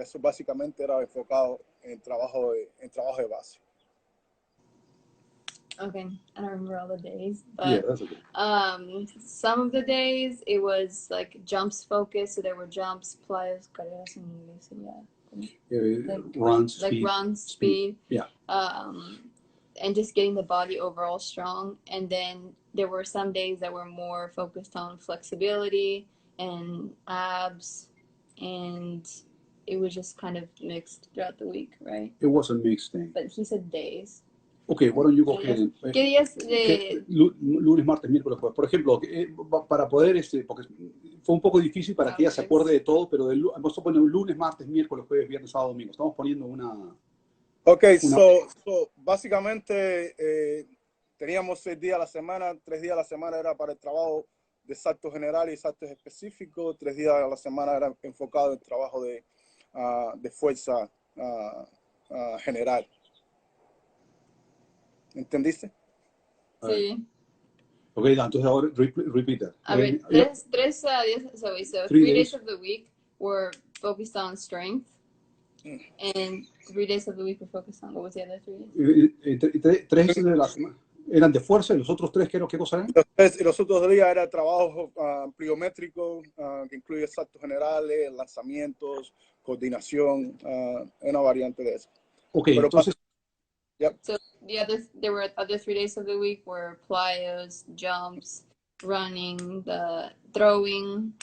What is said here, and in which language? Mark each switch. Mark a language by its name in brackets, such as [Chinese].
[Spanish] Eso básicamente era enfocado en trabajo de base. [English] Okay, I don't remember all the days, but Yeah, that's okay. some of the days it was like jumps focused, so there were jumps, plyos, [Spanish] carreras en inglés, [English] Runs, like speed. run, speed, Yeah. and just getting the body overall strong. And then there were some days that were more focused on flexibility and abs, and it was just kind of mixed throughout the week, right? It was a mixed thing. But he said days. Okay, why don't you go ahead and... [Spanish] ¿Qué días de...? Lunes, martes, miércoles, jueves. Por ejemplo, para poder, porque fue un poco difícil para que ella se acuerde de todo, pero vamos a poner lunes, martes, miércoles, jueves, viernes, sábado, domingo. Estamos poniendo una... Okay, so básicamente teníamos 6 días a la semana, 3 días a la semana era para el trabajo de saltos generales y saltos específicos, 3 días a la semana era enfocado en trabajo de fuerza general. ¿Entendiste? Sí. Ok, entonces ahora [English] repeat that. [Spanish] A ver, tres días, [English] so 3 days of the week were focused on strength, and 3 days of the week were focused on, what was the other 3 days? [Spanish] 3 de la semana eran de fuerza y los otros 3, ¿qué cosa eran? Los otros días era trabajo pliométrico, que incluye saltos generales, lanzamientos, coordinación, una variante de eso. Ok, pero entonces... [English] Yep. So there were other 3 days of the week were plyos, jumps, running, the throwing.